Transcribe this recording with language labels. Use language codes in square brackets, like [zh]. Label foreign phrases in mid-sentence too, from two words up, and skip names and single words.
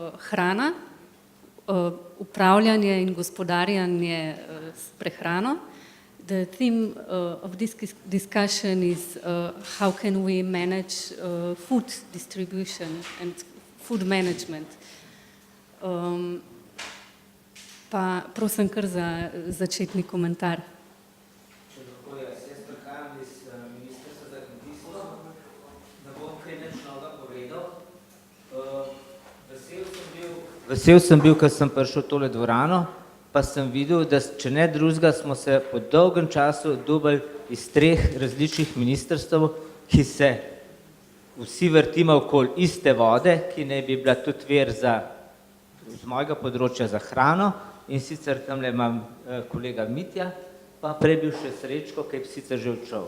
[sl] hrana, upravljanje in gospodarjanje s prehrano. [en] The theme of this discussion is how can we manage food distribution and food management. [sl] Pa prosim kar za začetni komentar. Če lahko jaz prihajam iz Ministrstva za kmetijstvo, ne bom kaj nič novega povedal. Vesel sem bil, ko sem prišel v tole dvorano, pa sem videl, da če ne drugega, smo se po dolgem času dobili iz 3 različnih ministrstv, ki se vsi vrtimo okoli iste vode, ki naj bi bila tudi vir z mojega področja za hrano, in sicer tamle imam kolega Mitja, pa prej bil še Srečko, ki je sicer že odšel.